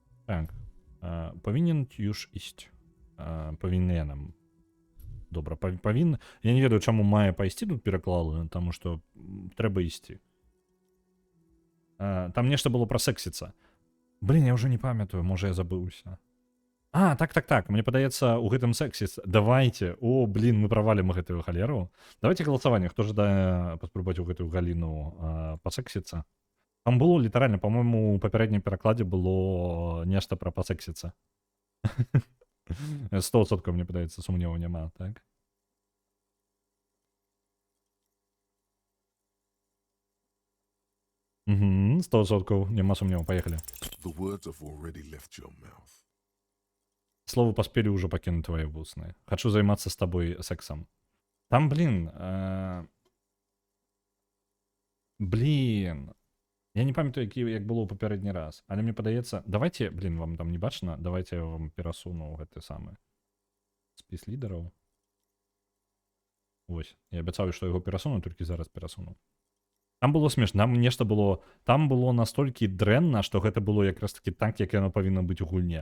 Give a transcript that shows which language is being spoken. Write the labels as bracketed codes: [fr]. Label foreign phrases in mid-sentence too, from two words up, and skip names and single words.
[uk] Так. Повинен [pl] już iść. [uk] Повинен. Добре, повинен. [be] Я не ведаю, чому має пайсці тут пераклали, тому що треба ісці. Там нешта было пра сексіцца. Блін, я ўжо не памятаю, можа я забыўся. Так. Мне падаецца, у гэтым сексіс. Давайте. О, блін, мы правалім гэтую халеру. Давайте галасаванне, хто жадае паспрабаваць у гэтую галіну пасексіцца. Там было літаральна, по-моему, у папярэднім перакладзе было нешта пра пасексіцца. 100% мне падаецца, сумневу няма, так? Угу, 100%, няма сумневу, поехали. [en] The words have already left your mouth. [ru] Слово поспели уже покинуть твои вусны. Хочу заниматься с тобой сексом. [be] Там, блин, я не памятаю, як было ў папярэдні раз, але мне падаецца, давайте, блин, вам там не бачна, давайте я вам перасуну гэты самы спіс лідараў. Вось, я абяцаю, што яго перасуну, толькі зараз перасуну. Там было смешна, там нешта было, там было настолькі дрэнна, што гэта было якраз таки так, як яно павінна быць у гульне.